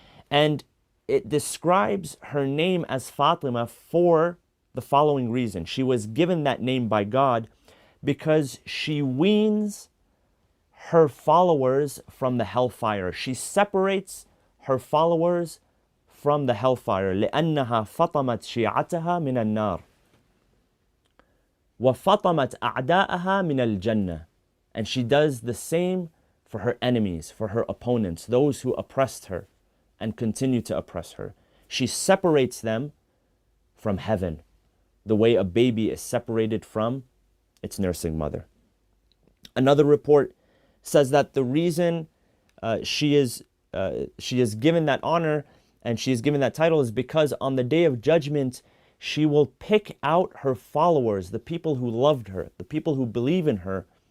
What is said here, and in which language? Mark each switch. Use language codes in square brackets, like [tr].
[en] And it describes her name as Fatima for the following reason. She was given that name by God because she weans her followers from the hellfire. She separates her followers from the hellfire. [ar] لأنها فطمت شيعتها من النار وفطمت أعداءها من الجنة. [en] And she does the same for her enemies, for her opponents, those who oppressed her and continue to oppress her. She separates them from heaven, the way a baby is separated from its nursing mother. Another report says that the reason she is given that honor and she is given that title is because on the day of judgment, she will pick out her followers, the people who loved her, the people who believe in her.